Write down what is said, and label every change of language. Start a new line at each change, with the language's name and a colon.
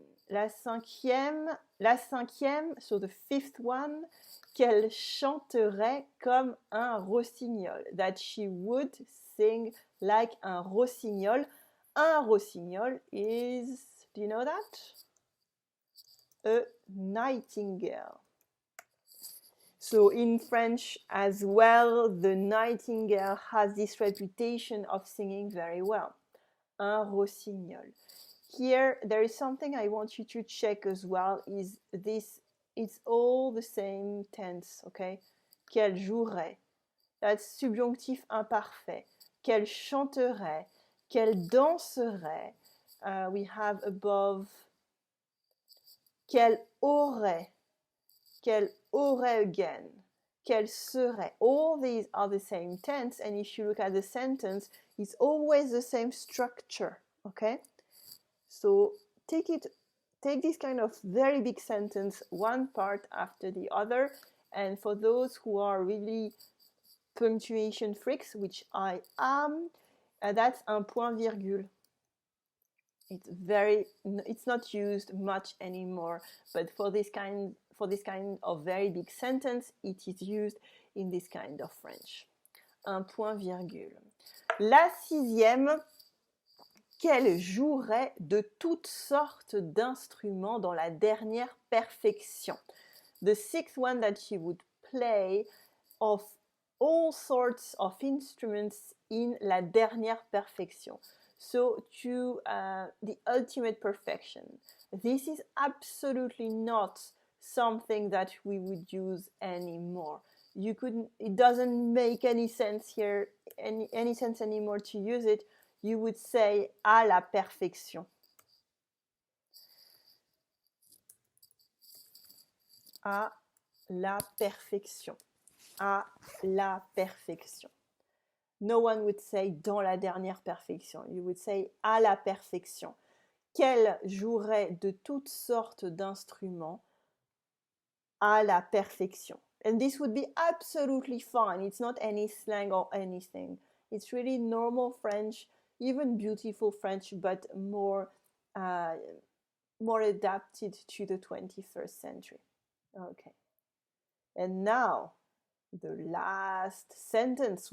French: La cinquième,
English: so the fifth one,
French: qu'elle chanterait comme un rossignol.
English: That she would sing like un rossignol. Un rossignol is, do you know that? A nightingale. So in French as well, the nightingale has this reputation of singing very well.
French: Un rossignol.
English: Here, there is something I want you to check as well, is this, it's all the same tense, okay?
French: Qu'elle jouerait.
English: That's subjonctif imparfait.
French: Qu'elle chanterait. Qu'elle danserait.
English: We have above
French: qu'elle aurait. Qu'elle aurait again. Qu'elle serait.
English: All these are the same tense, and if you look at the sentence, it's always the same structure, okay? So take this kind of very big sentence, one part after the other, and for those who are really punctuation freaks, which I am, that's
French: un point virgule.
English: It's not used much anymore, but for this kind of very big sentence, it is used in this kind of French.
French: Un point virgule. La sixième, qu'elle jouerait de toutes sortes d'instruments dans la dernière perfection.
English: The sixth one, that she would play of all sorts of instruments in
French: la dernière perfection.
English: So to the ultimate perfection. This is absolutely not something that we would use anymore. It doesn't make any sense here, any sense anymore to use it. You would say
French: à la perfection. À la perfection. À la perfection.
English: No one would say
French: dans la dernière perfection.
English: You would say
French: à la perfection. Qu'elle jouerait de toutes sortes d'instruments à la perfection.
English: And this would be absolutely fine. It's not any slang or anything. It's really normal French, even beautiful French, but more more adapted to the 21st century. Okay. And now, the last sentence.